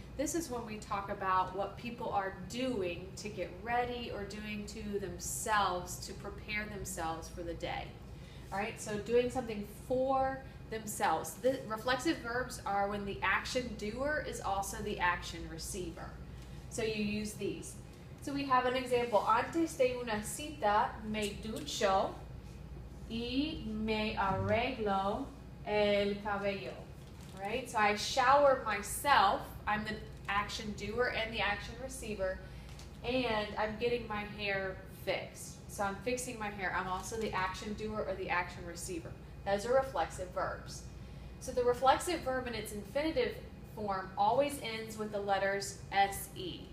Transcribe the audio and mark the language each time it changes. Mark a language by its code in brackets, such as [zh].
[en] This is when we talk about what people are doing to get ready or doing to themselves to prepare themselves for the day. All right, so doing something for themselves. The reflexive verbs are when the action doer is also the action receiver. So you use these. So we have an example. [es] Antes de una cita me ducho y me arreglo el cabello. [en] All right, so I shower myself. I'm the action doer and the action receiver, and I'm getting my hair fixed. So I'm fixing my hair. I'm also the action doer or the action receiver. Those are reflexive verbs. So the reflexive verb in its infinitive form always ends with the letters se.